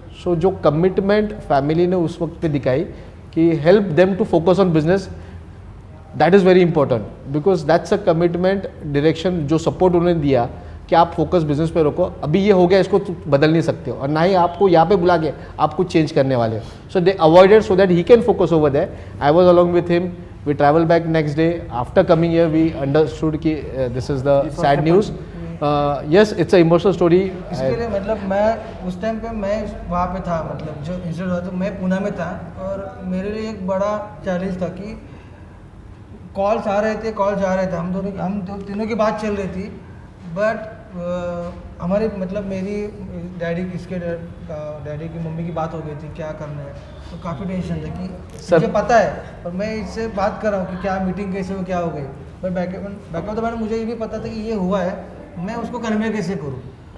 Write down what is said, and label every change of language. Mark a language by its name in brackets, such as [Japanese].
[Hindi] सो जो commitment family ने उस वक्त पे दिखाई कि [English] help them to focus on business, that is very important, because that's a commitment direction, [Hindi] जो सपोर्ट उन्होंने दिया कि आप फोकस बिजनेस पे रखो, अभी ये हो गया, इसको बदल नहीं सकते हो, और ना ही आपको यहाँ पे बुला के आप कुछ चेंज करने वाले हो. [English] So they avoided so that he can focus over there. I was along with him. We travel back next day. After coming here, we understood कि this is the sad news. Yes, it's an emotional story. [Hindi] इसके लिए मतलब मैं उस time पे मैं वहाँ पे था, मतलब जो इंसिडेंट हुआ तो मैं पुणे में था, और मेरे लिए एक बड़ा चैलेंज था कि कॉल्स आ रहे थे, कॉल जा रहे थे, हम तीनों की बात चल रही थी, बट हमारी मतलब मेरी डैडी की मम्मी की बात हो गई थी क्या करना है, तो काफ़ी टेंशन था कि मुझे पता है और मैं इससे बात कर रहा हूँ कि क्या मीटिंग कैसे हो, क्या हो गई, पर [English] back of the mind [Hindi] मुझे ये भी पता था कि ये हुआ है, मैं उसको कन्वे कैसे करूँ.